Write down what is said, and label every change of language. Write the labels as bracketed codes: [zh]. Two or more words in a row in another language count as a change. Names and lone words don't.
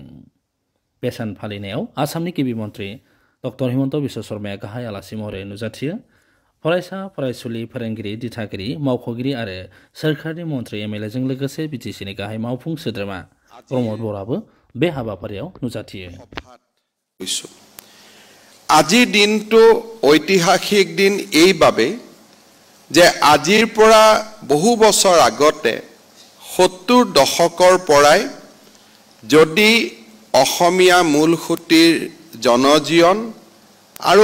[brx] बे सान फालिनायाव आसामनि गिबि मन्त्रि डक्टर हिमन्त बिश्व शर्माया गाहाय आलासि महरै नुजाथियो। फरायसा फरायसुलि फोरोंगिरि दिथागिरि मावख'गिरि आरो सोरखारनि मन्त्रि एमएलएजों लोगोसे बिटिसिनि गाहाय मावफुं सोद्रोमा प्रमद बराबो बे हाबाफारियाव नुजाथियो। [as] আজিৰ দিনটো ঐতিহাসিক দিন এইভাবে যে আজিৰ পৰা বহু বছৰ আগতে ৭০ দশকৰ পৰাই যদি অসমীয়া মূলসুঁতিৰ জনজীৱন আৰু